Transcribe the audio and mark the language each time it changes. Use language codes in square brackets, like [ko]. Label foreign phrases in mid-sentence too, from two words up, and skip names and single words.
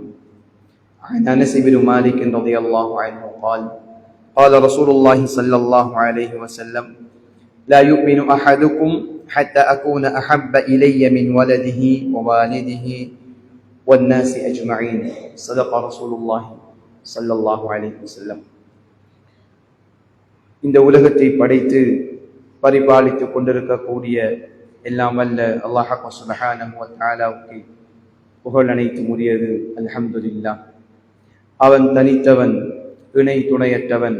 [ar] عن أنس بن مالك رضي الله عنه قال رسول الله صلى الله عليه وسلم: لا يؤمن أحدكم حتى أكون أحب إلي من ولده ووالده والناس أجمعين. صدق رسول الله صلى الله عليه وسلم. [ta] இந்த உலகத்தை படைத்து பரிபாலித்துக் கொண்டிருக்கக்கூடிய எல்லாம் வல்ல [ar] الله سبحانه [ta] வ தஆலாவுக்கு புகழ் அனைத்தும் உரியது. அல்ஹம்துலில்லாஹ். அவன் தனித்தவன், இணை துணையற்றவன்.